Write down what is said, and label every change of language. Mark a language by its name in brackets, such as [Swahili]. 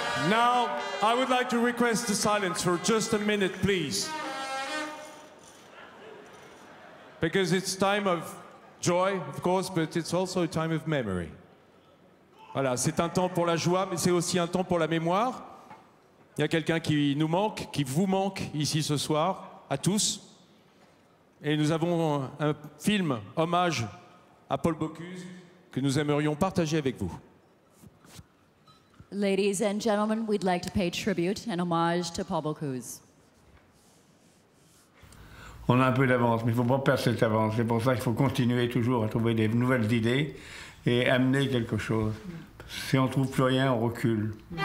[English] Now, I would like to request the silence for just a minute, please. Because it's time of joy, of course, but it's also a time of memory. [French] Voilà, c'est un temps pour la joie, mais c'est aussi un temps pour la mémoire. Il y a quelqu'un qui nous manque, qui vous manque ici ce soir, à tous. Et nous avons un film hommage à Paul Bocuse que nous aimerions partager avec vous. [English] Ladies and gentlemen, we'd like to pay tribute and homage to Paul Bocuse. [French] On a un peu d'avance, mais il ne faut pas perdre cette avance. C'est pour ça qu'il faut continuer toujours à trouver des nouvelles idées et amener quelque chose. Si on ne trouve plus rien, on recule.